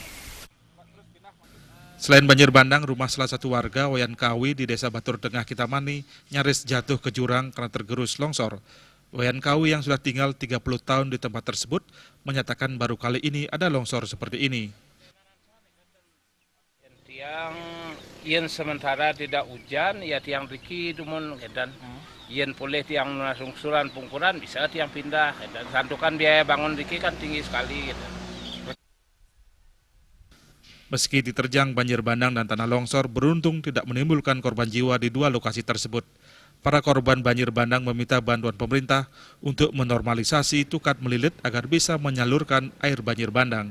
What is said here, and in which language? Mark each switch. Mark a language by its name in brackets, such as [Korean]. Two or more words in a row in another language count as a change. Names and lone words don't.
[Indonesian] Selain banjir bandang, rumah salah satu warga Wayan Kawi di Desa Batur Tengah Kintamani nyaris jatuh ke jurang karena tergerus longsor. Wayan Kawi yang sudah tinggal 30 tahun di tempat tersebut menyatakan baru kali ini ada longsor seperti ini. Yang sementara tidak hujan, ya [Balinese] tiang riki dumun [Indonesian] dan yen boleh [Balinese] tiang sungsuran pungkuran [Indonesian] bisa tiang pindah dan santukan biaya bangun riki kan tinggi sekali gitu. Meski diterjang banjir bandang dan tanah longsor, beruntung tidak menimbulkan korban jiwa di 2 lokasi tersebut. Para korban banjir bandang meminta bantuan pemerintah untuk menormalisasi tukat melilit agar bisa menyalurkan air banjir bandang.